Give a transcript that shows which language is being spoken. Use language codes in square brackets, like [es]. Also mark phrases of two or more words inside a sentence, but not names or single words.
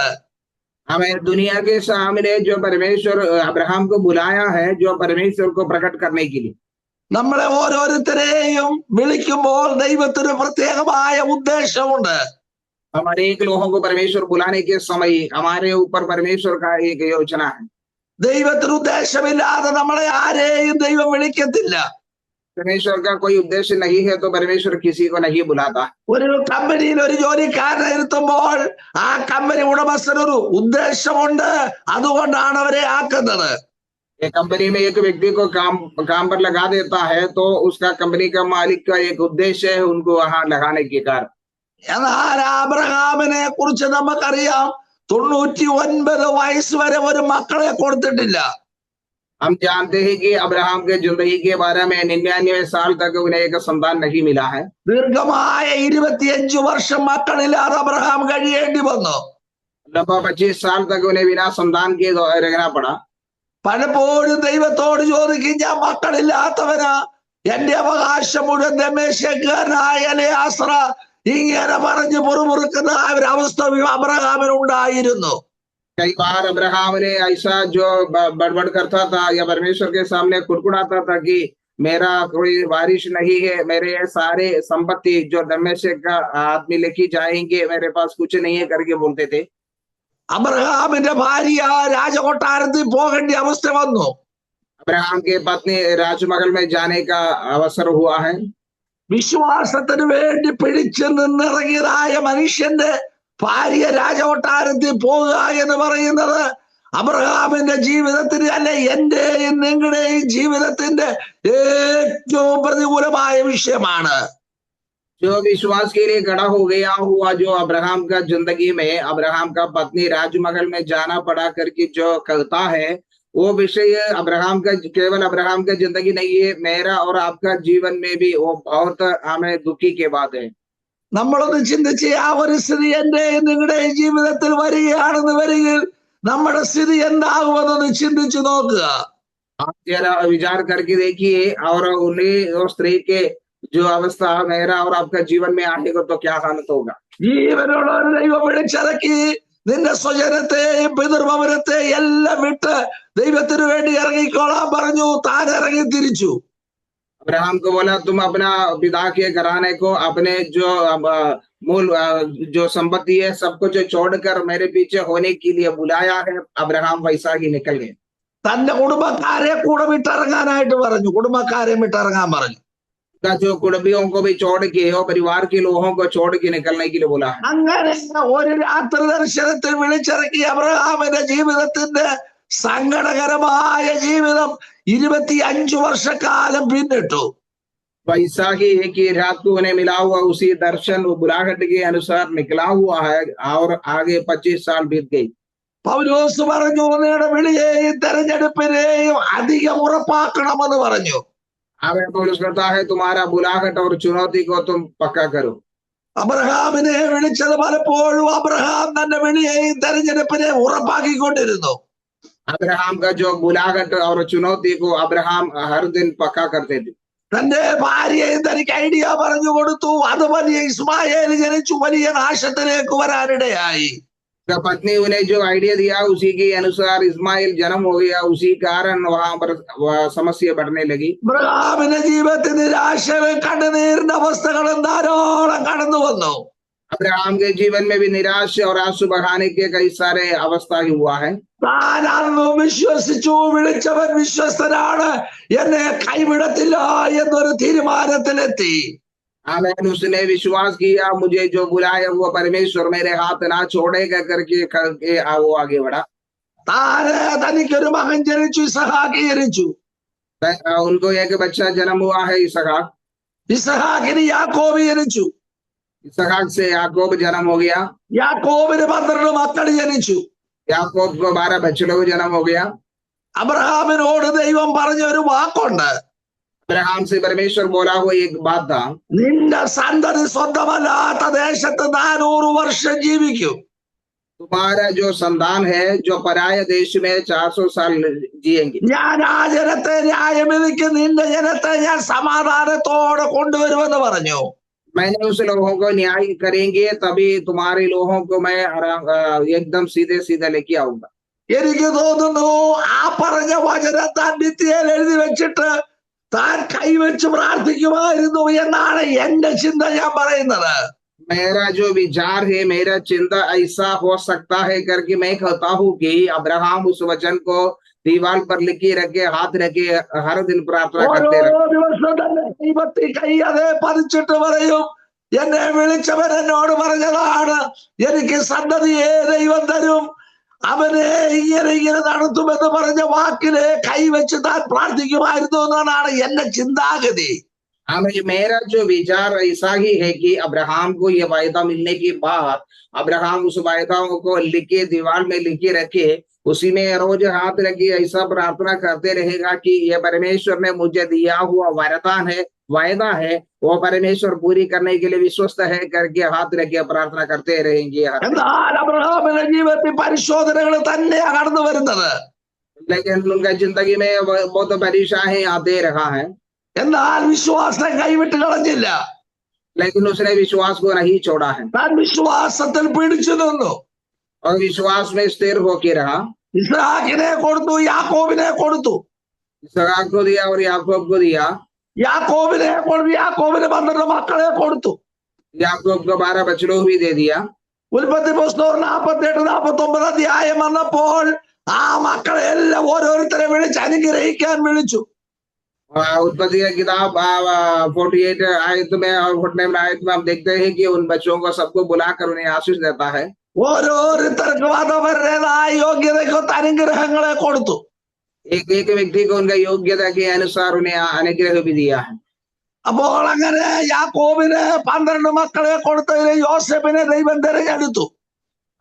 [hi] हमें दुनिया के सामने जो परमेश्वर अब्राहम को बुलाया है, जो परमेश्वर को प्रकट करने के लिए। [ml] നമ്മളെ ഓരോരുത്തരെയും വിളിക്കുമ്പോൾ ദൈവത്തിന് പ്രത്യേകമായ ഉദ്ദേശമുണ്ട്. [hi] हमारे एक लोगों को परमेश्वर बुलाने के समय हमारे ऊपर परमेश्वर का एक योजना है। [ml] ദൈവത്തിന് ഉദ്ദേശമില്ലാതെ നമ്മളെ ആരെയും ദൈവം വിളിക്കത്തില്ല. [hi] परमेश्वर का कोई उद्देश्य नहीं है तो परमेश्वर किसी को नहीं बुलाता। [ml] ഒരു കമ്പനിയിൽ ഒരു ജോലിക്കാരനെ ഇരുത്തുമ്പോൾ ആ കമ്പനി ഉടമസ്ഥനൊരു ഉദ്ദേശമുണ്ട്, അതുകൊണ്ടാണ് അവരെ ആക്കുന്നത്. [hi] एक कंपनी में एक व्यक्ति को काम पर लगा देता है, तो उसका कंपनी का मालिक का एक उद्देश्य है उनको वहां लगाने के कारण। [ml] എന്നാൽ അബ്രഹാമിനെ കുറിച്ച് നമുക്കറിയാം, 99 വയസ്സ് വരെ ഒരു മക്കളെ കൊടുത്തിട്ടില്ല. [hi] हम जानते हैं कि अब्राहम के जिंदगी के बारे में 99 साल तक उन्हें एक संतान नहीं मिला है। [ml] ദീർഘമായ 25 വർഷം മക്കളില്ലാതെ അബ്രഹാം കഴിയേണ്ടി വന്നു. [hi] लगभग 25 साल तक उन्हें बिना संतान के रहना पड़ा। [ml] പലപ്പോഴും ദൈവത്തോട് ചോദിക്കും, ഞാൻ മക്കളില്ലാത്തവനാ, എന്റെ അവകാശം മുഴുവൻ ദമേശക്കാരനായ എലയാസറ, ഇങ്ങനെ പറഞ്ഞ് പുറമുറുക്കുന്ന ഒരവസ്ഥ അബ്രഹാമിനുണ്ടായിരുന്നു. [hi] कई बार अब्राहम ने ऐसा जो बड़बड़ करता था या परमेश्वर के सामने कुड़कुड़ाता था कि मेरा कोई वारिश नहीं है, मेरे सारे संपत्ति जो दमेशक का आदमी लेके जाएंगे, मेरे पास कुछ नहीं है करके बोलते थे। [ml] അബ്രഹാമിന്റെ ഭാര്യ രാജകൊട്ടാരത്തിൽ പോകേണ്ട അവസ്ഥ വന്നു. [hi] अब्राहम के पत्नी राजमहल में जाने का अवसर हुआ है। [ml] വിശ്വാസത്തിന് വേണ്ടി പിടിച്ചു നിന്നിറങ്ങിയതായ മനുഷ്യന്റെ ഭാര്യ രാജകൊട്ടാരത്തിൽ പോകുക എന്ന് പറയുന്നത് അബ്രഹാമിന്റെ ജീവിതത്തിന്, അല്ലെ എന്റെയും നിങ്ങളുടെയും ജീവിതത്തിന്റെ ഏറ്റവും പ്രതികൂലമായ വിഷയമാണ്. [hi] जो विश्वास के लिए खड़ा हो गया हुआ, जो अब्राहम का जिंदगी में अब्राहम का पत्नी राजमहल में जाना पड़ा करके जो कहता है, वो विषय अब्राहम का केवल अब्राहम का जिंदगी नहीं है, मेरा और आपका जीवन में भी वो बहुत हमें दुखी के बात है। [ml] നമ്മളൊന്ന് ചിന്തിച്ച് ആ ഒരു സ്ഥിതി എന്റെയും നിങ്ങളുടെയും ജീവിതത്തിൽ വരികയാണെന്ന് വരികിൽ നമ്മുടെ സ്ഥിതി എന്താകുമെന്നൊന്ന് ചിന്തിച്ചു നോക്കുക. [hi] आप जरा विचार करके देखिए, और उन्हें और स्त्री के जो अवस्था मेरा और आपका जीवन में आएगा तो क्या हालत होगा। [ml] ജീവനുള്ള ഒരു ദൈവം വിളിച്ചിറക്കി നിന്റെ സ്വജനത്തെയും പിതൃഭവനത്തെയും എല്ലാം വിട്ട് ദൈവത്തിന് വേണ്ടി ഇറങ്ങിക്കോളാൻ പറഞ്ഞു. താൻ ഇറങ്ങി തിരിച്ചു. [hi] अब्राहम को बोला तुम अपना पिता के घराने को, अपने जो मूल जो संपत्ति है सब कुछ छोड़कर मेरे पीछे होने के लिए बुलाया है। अब्राहम वैसा ही निकल गए। [ml] തന്റെ കുടുംബക്കാരെ കൂടെ വിട്ടിറങ്ങാനായിട്ട് പറഞ്ഞു. കുടുംബക്കാരെ വിട്ടിറങ്ങാൻ പറഞ്ഞു. [hi] का जो कुटुंबियों को भी छोड़ के और परिवार के लोगों को छोड़ के निकलने के लिए बोला है। [ml] അങ്ങനെ ഒരു രാത്രി ദർശനത്തിൽ വിളിച്ചിറക്കി അബ്രഹാമിന്റെ ജീവിതത്തിന്റെ സങ്കടകരമായ ജീവിതം 25 വർഷക്കാലം പിന്നിട്ടു. [hi] वैसा ही एक ही रात को उन्हें मिला हुआ उसी दर्शन बुलाहट के अनुसार निकला हुआ है, और आगे 25 साल बीत गई। [ml] പൗലോസ് പറഞ്ഞു നിങ്ങളുടെ വിളിയെയും തെരഞ്ഞെടുപ്പിനെയും അധികം ഉറപ്പാക്കണമെന്ന് പറഞ്ഞു. [hi] आगे पौलुस कहता है तुम्हारा बुलाहट और चुनौती को तुम पक्का करो। [ml] അബ്രഹാമിനെ വിളിച്ചത് പലപ്പോഴും അബ്രഹാം തന്റെ വിളിയെയും തെരഞ്ഞെടുപ്പിനെ ഉറപ്പാക്കിക്കൊണ്ടിരുന്നു. [hi] अब्राहम का जो बुलाहट और चुनौती को अब्राहम हर दिन पक्का करते थे। [ml] തന്റെ ഭാര്യയും തനിക്ക് ഐഡിയ പറഞ്ഞു കൊടുത്തു. അത് വലിയ ഇസ്മായേൽ ജനിച്ചു വലിയ നാശത്തിലേക്ക് വരാനിടയായി. [hi] पत्नी उन्हें जो आइडिया दिया उसी के अनुसार इस्माइल जन्म हो गया, उसी कारण वहां पर समस्या बढ़ने लगी। [ml] അബ്രഹാമിന്റെ ജീവിതത്തിൽ നിരാശയും കണ്ണുനീരിന്റെ അവസ്ഥകളും ധാരാളം കടന്നു വന്നു. [hi] अब्राहम के जीवन में भी निराश और आंसू बहाने के कई सारे अवस्था ही हुआ है। [ml] താൻ അന്ന് വിശ്വസിച്ചു, വിളിച്ചവൻ വിശ്വസ്തനാണ്, എന്നെ കൈവിടത്തില്ല എന്നൊരു തീരുമാനത്തിലെത്തി. [hi] उसने विश्वास किया, मुझे जो बुलाया वो परमेश्वर मेरे हाथ ना छोड़ेगा करके वो आगे बढ़ा। [ml] താന് തനിക്കൊരു മകൻ ജനിച്ചു, ഇസഹാക്ക് ജനിച്ചു. [hi] उनको एक बच्चा जन्म हुआ है इसहाक। [ml] ഇസഹാക്കിന് യാക്കോബ് ജനിച്ചു. [hi] इसहाक से याकूब जन्म हो गया। [ml] യാക്കോബിന് 12 മക്കൾ ജനിച്ചു. [hi] याकूब को 12 बच्चे लोग जन्म हो गया। [ml] അബ്രഹാമിനോട് ദൈവം പറഞ്ഞ ഒരു വാക്കുണ്ട്. [hi] अब्राहम से परमेश्वर बोला हुआ एक बात था, [ml] നിന്റെ സന്തതി സ്വന്തമല്ലാത്ത ദേശത്ത് 400 വർഷം ജീവിക്കും. [hi] तुम्हारा जो संतान है जो पराया देश में 400 साल जिएंगे। [ml] ഞാൻ ആ ജനത്തെ ന്യായവിധിക്കും, നിന്റെ ജനത്തെ ഞാൻ സമാധാനത്തോടെ കൊണ്ടുവരുമെന്ന് പറഞ്ഞു. [hi] मैंने उस लोगों को न्याय करेंगे, तभी तुम्हारे लोगों को मैं एकदम सीधे सीधे लेके आऊंगा। [ml] എനിക്ക് തോന്നുന്നു ആ പറഞ്ഞ വചനം താൻ ഭിത്തിയിൽ എഴുതി വെച്ചിട്ട് താൻ കൈവച്ച് പ്രാർത്ഥിക്കുമായിരുന്നു എന്നാണ് എന്റെ ചിന്ത ഞാൻ പറയുന്നത്. [hi] मेरा जो विचार है, मेरा चिंता ऐसा हो सकता है करके मैं कहता हूँ कि अब्राहम उस वचन को दीवार पर लिखे रखे, हाथ रखे, हर दिन प्रार्थना करते रहे। [ml] ഓരോ ദിവസം തന്നെ ദൈവത്തിൽ കൈ അതേ പതിച്ചിട്ട് പറയും, എന്നെ വിളിച്ചവൻ എന്നോട് പറഞ്ഞതാണ്, എനിക്ക് സന്തതിയെ ദൈവം തരും, അവനെ ഇങ്ങനെ നടത്തുമെന്ന് പറഞ്ഞ വാക്കിലെ കൈവച്ച് താൻ പ്രാർത്ഥിക്കുമായിരുന്നു എന്നാണ് എന്റെ ചിന്താഗതി. [hi] मेरा जो विचार ऐसा ही है कि अब्राहम को ये वायदा मिलने के बाद अब्राहम उस वायदाओं को लिखे, दीवार में लिखे रखे, उसी में रोज हाथ रखे, ऐसा प्रार्थना करते रहेगा कि ये परमेश्वर ने मुझे दिया हुआ वरदान है, वायदा है, वो परमेश्वर पूरी करने के लिए विश्वस्त है करके हाथ रखे प्रार्थना करते रहेंगे। [ml] എന്നാൽ അബ്രഹാമിന്റെ ജീവിതത്തിൽ പരിശോധനകൾ തന്നെയാണ് കടന്നു വരുന്നത്. [hi] लेकिन उनका जिंदगी में बहुत परेशानी आते रहा है, [ml] എന്നാൽ വിശ്വാസം കൈവിട്ട് കളഞ്ഞില്ല. [hi] लेकिन उसने विश्वास को नहीं छोड़ा है [ml] താൻ വിശ്വാസത്തിൽ പിടിച്ചു നിന്നു. [hi] और विश्वास में स्थिर होके रहा। [ml] ഇസ്ഹാക്കിനെ കൊടുത്തു, യാക്കോബിനെ കൊടുത്തു. [hi] इसहाक को दिया और याकूब को दिया। [ml] യാക്കോബിന് 12 മക്കളെ കൊടുത്തു. [hi] याकूब को 12 बच्चे लोग भी दे दिया। [ml] ഉൽപ്പത്തി പുസ്തകം 48-49 അധ്യായം വന്നപ്പോൾ ആ മക്കളെ എല്ലാം ഓരോരുത്തരെ വിളിച്ച് അനുഗ്രഹിക്കാൻ വിളിച്ചു. [hi] उत्पत्ति की किताब 48 आयत में और 49 आयत में हम देखते हैं कि उन बच्चों को सबको बुलाकर उन्हें आशीष देता है। [ml] ഓരോരുത്തർക്കും അവരുടേതായ യോഗ്യതയ്ക്കൊത്ത അനുഗ്രഹങ്ങളെ കൊടുത്തു. [hi] एक एक व्यक्ति को उनका योग्यता के अनुसार उन्हें अनुग्रह भी दिया है। [ml] അപ്പോൾ അങ്ങനെ യാക്കോബിന് 12 മക്കളെ കൊടുത്തതിന് യോസേഫിനെ ദൈവം തിരഞ്ഞെടുത്തു.